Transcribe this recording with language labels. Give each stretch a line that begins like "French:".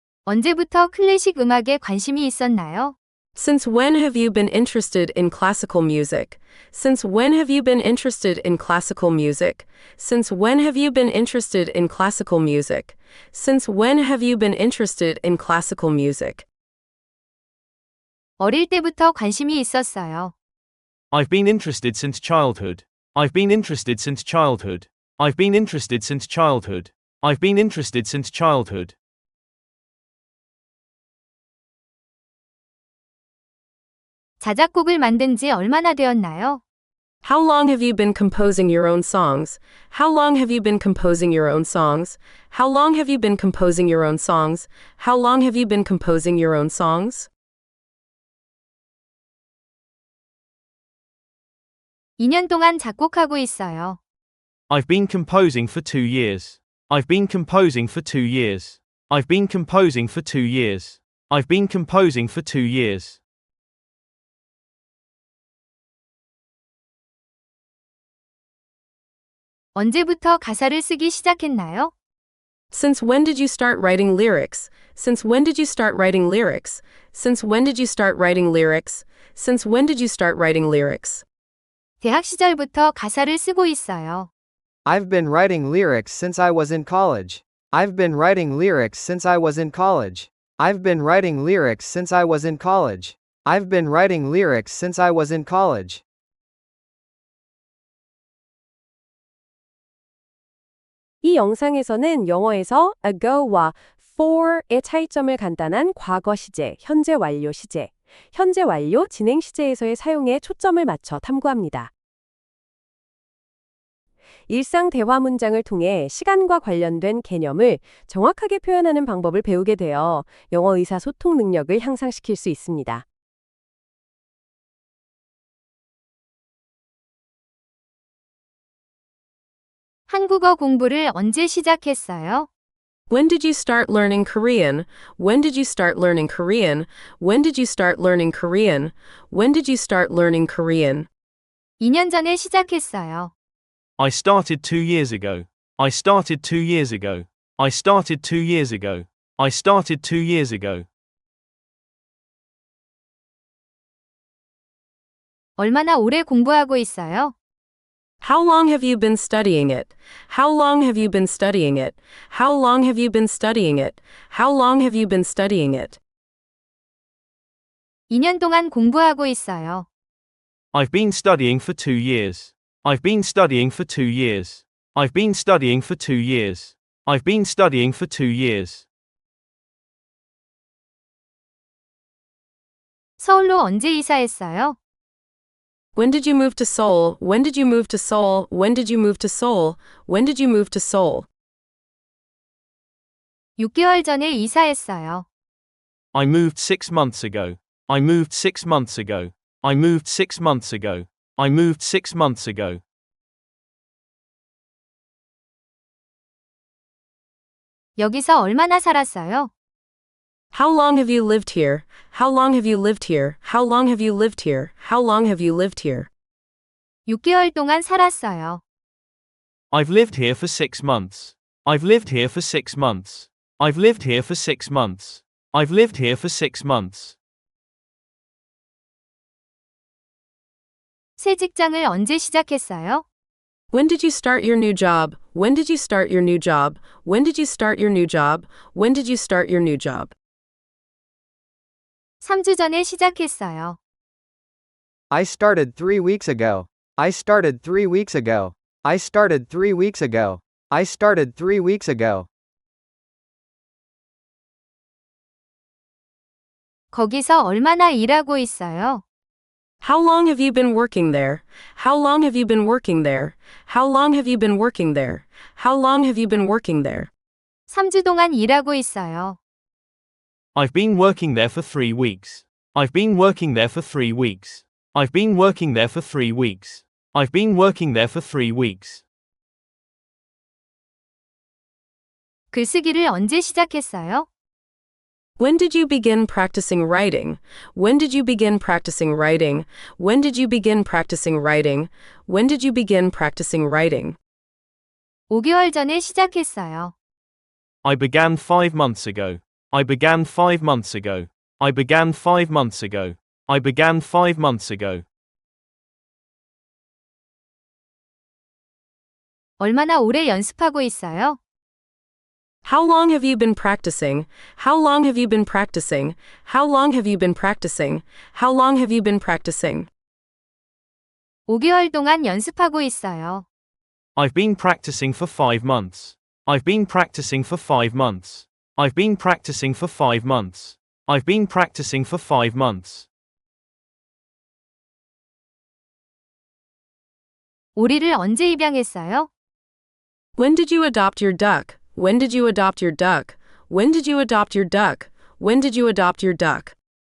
Korean: 언제부터 클래식 음악에 관심이 있었나요?
English: Since when have you been interested in classical music? Since when have you been interested in classical music? Since when have you been interested in classical music? Since when have you been interested in classical music?
Korean: 어릴 때부터 관심이 있었어요.
English: I've been interested since childhood. I've been interested since childhood. I've been interested since childhood. I've been interested since childhood.
Korean: 자작곡을 만든 지 얼마나 되었나요?
English: How long have you been composing your own songs? How long have you been composing your own songs? How long have you been composing your own songs? How long have you been composing your own songs?
Korean: 2년 동안 작곡하고 있어요.
English: I've been composing for 2 years. I've been composing for 2 years. I've been composing for 2 years. I've been composing for 2 years.
Korean: 언제부터 가사를 쓰기 시작했나요?
English: Since when did you start writing lyrics? Since when did you start writing lyrics? Since when did you start writing lyrics? Since when did you start writing lyrics?
Korean: 대학 시절부터 가사를 쓰고 있어요.
English: I've been writing lyrics since I was in college. I've been writing lyrics since I was in college. I've been writing lyrics since I was in college. I've been writing lyrics since I was in college.
Korean: 이 영상에서는 영어에서 ago와 for의 차이점을 간단한 과거 시제, 현재 완료 시제, 현재 완료 진행 시제에서의 사용에 초점을 맞춰 탐구합니다. 일상 대화 문장을 통해 시간과 관련된 개념을 정확하게 표현하는 방법을 배우게 되어 영어 의사소통 능력을 향상시킬 수 있습니다. 한국어 공부를 언제 시작했어요?
English: When did you start learning Korean? When did you start learning Korean? When did you start learning Korean? When did you start learning Korean?
Korean: 2년 전에 시작했어요.
English: I started 2 years ago. I started 2 years ago. I started 2 years ago. I started 2 years ago.
Korean: 얼마나 오래 공부하고 있어요?
English: How long have you been studying it? How long have you been studying it? How long have you been studying it? How long have you been studying it?
Korean: 2년 동안 공부하고 있어요.
English: I've been studying for 2 years. I've been studying for 2 years. I've been studying for 2 years. I've been studying for 2 years.
Korean: 서울로 언제 이사했어요?
English: When did you move to Seoul? When did you move to Seoul? When did you move to Seoul? When did you move to Seoul?
Korean: 6개월 전에 이사했어요.
English: I moved 6 months ago. I moved 6 months ago. I moved 6 months ago. I moved 6 months ago.
Korean: 여기서 얼마나 살았어요?
English: How long have you lived here? How long have you lived here? How long have you lived here? How long have you lived here?
Korean: 6개월 동안 살았어요.
English: I've lived here for 6 months. I've lived here for 6 months. I've lived here for 6 months. I've lived here for 6 months.
Korean: 새 직장을 언제 시작했어요?
English: When did you start your new job? When did you start your new job? When did you start your new job? When did you start your new job?
Korean: 3주 전에 시작했어요.
English: I started 3 weeks ago. I started 3 weeks ago. I started 3 weeks ago. I started 3 weeks ago.
Korean: 거기서 얼마나 일하고 있어요?
English: How long have you been working there? How long have you been working there? How long have you been working there? How long have you been working there?
Korean: 3주 동안 일하고 있어요.
English: I've been working there for 3 weeks. I've been working there for 3 weeks. I've been working there for 3 weeks. I've been working there for 3 weeks.
Korean: 글쓰기를 언제 시작했어요?
English: When did you begin practicing writing? When did you begin practicing writing? When did you begin practicing writing? When did you begin practicing writing?
Korean: 5개월 전에 시작했어요.
English: I began 5 months ago. I began 5 months ago. I began 5 months ago. I began 5 months ago.
Korean: 얼마나 오래 연습하고 있어요?
English: How long have you been practicing? How long have you been practicing? How long have you been practicing? How long have you been practicing?
Korean: 5개월 동안 연습하고 있어요.
English: I've been practicing for 5 months. I've been practicing for 5 months. I've been practicing for 5 months. I've been practicing for 5 months.
Korean: 오리를 언제 입양했어요?
English: When did you adopt your duck? When did you adopt your duck? When did you adopt your duck? When did you adopt your duck?